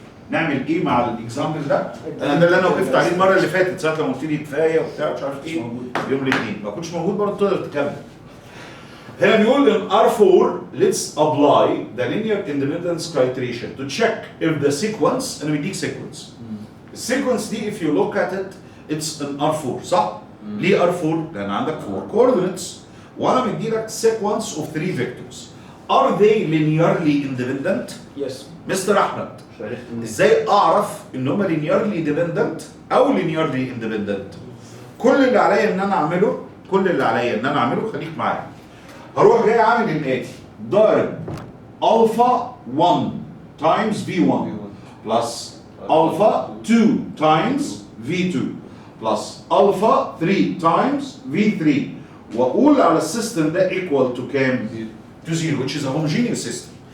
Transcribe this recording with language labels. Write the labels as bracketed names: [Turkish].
[Arabic] نعمل ايه مع الاكزامبل ده؟ انا ده اللي انا وقفت عليه المره اللي فاتت ساعه لما قلت لي كفايه وبتاع مش عارف ايه يوم الاثنين، ما كنتش موجود برضه تقدر تكمل. هنا بيقول [English] in R4 let's apply the linear independence criteria to check if the sequence [Arabic] انا بديك [English] sequence. [Arabic] السيكونس دي [English] if you look at it it's in R4 [Arabic] صح؟ ليه ار4؟ لان عندك 4 coordinates وانا مديلك [English] sequence of 3 vectors. Are they linearly independent؟ Yes. [Arabic] مستر احمد عرفت منين؟ ازاي اعرف ان هم linearly dependent او linearly independent؟ كل اللي عليا ان انا اعمله خليك معايا. هروح جاي عامل الاتي، ضارب [English] الفا 1 times v1 plus alpha 2 times v2 plus alpha 3 times v3 [Arabic] واقول على السيستم ده [English] equal to [Arabic] كام؟ [English] to 0, which is a homogeneous system.